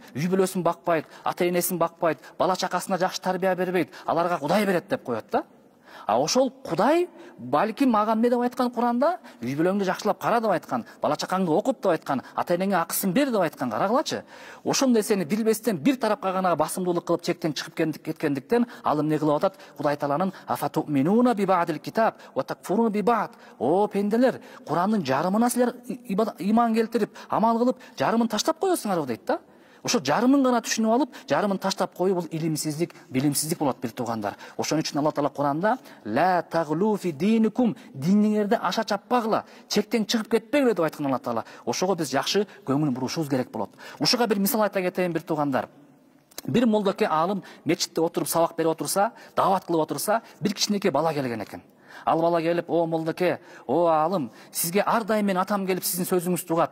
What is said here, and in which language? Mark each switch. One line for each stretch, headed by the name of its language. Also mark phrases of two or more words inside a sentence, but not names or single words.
Kyrgyz: Үй бүлөсүн бакпайт, ата-энесин бакпайт, бала чакасына жакшы тарбия бербейт, аларга Кудай берет деп коет да. А ошол Кудай балким мага эмне деп айткан Куранда? Үй бүлөңдү жакшылап кара деп айткан, бала чакаңды окут деп айткан, ата-энеңе акысын бер деп айткан. Карагылачы. Ошол нерсени билбестен бир тарапка гана басымдуулук кылып чектен чыгып кеткендиктен ал эмне кылып атат? Кудай Тааланын
Arabic: أفتؤمنون ببعض الكتاب وتكفرون ببعض.
Kyrgyz: О пенделер, Курандын жарымына силер иман келтирип, амал кылып, жарымын таштап коесуңар дейт да. Ошо жарымын гана түшүнүп алып, жарымын таштап коюу бул илимсиздик, билимсиздик болот бир туугандар. Ошон үчүн Алла Таала Куранда
Arabic: لا تغلوا في دينكم,
Kyrgyz: диниңерде аша чаппагыла, чектен чыгып кетпегиле деп айткан Алла Таала. Ошого биз жакшы көңүл бурушубуз керек болот. Ушуга бир мисал айта кетейин бир туугандар. Бир молдоке алым мечитте отуруп сабак берип отурса, даават кылып отурса, бир кичинекей бала келген экен. Ал бала келип, о молдоке, о алым, сизге ар дайым мен атам келип сиздин сөзүңүздү угат.